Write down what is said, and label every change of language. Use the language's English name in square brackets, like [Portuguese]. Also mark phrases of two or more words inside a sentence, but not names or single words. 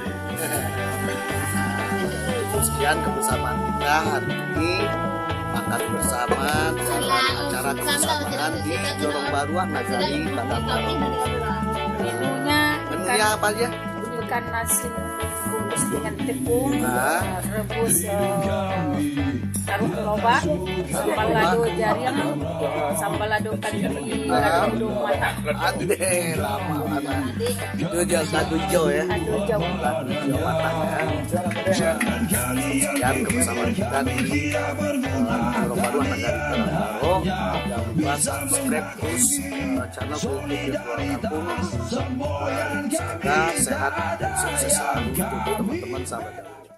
[Indonesian] Sekian kebersamaan kita hari ini, makan bersama dalam acara kebersamaan di Jorong Baruah Nagari Padang Taro. Menunya apa aja? Ikan nasi bungkus dengan tepung, rebus taruh lobak, [Minangkabau] sambal lado jariang, sambal lado kandiri, lado mata, [Indonesian] Ade, lama mana? Itu lado hijau ya? [Minangkabau] lado jauh. [Indonesian] Lado hijau matang ya. Sekian kebersamaan kita di Jorong Baruah Nagari Padang Taro. Jangan lupa subscribe terus channel YouTube Virtual Kampung. Semoga sehat dan sukses selalu untuk teman-teman sahabat Dabro.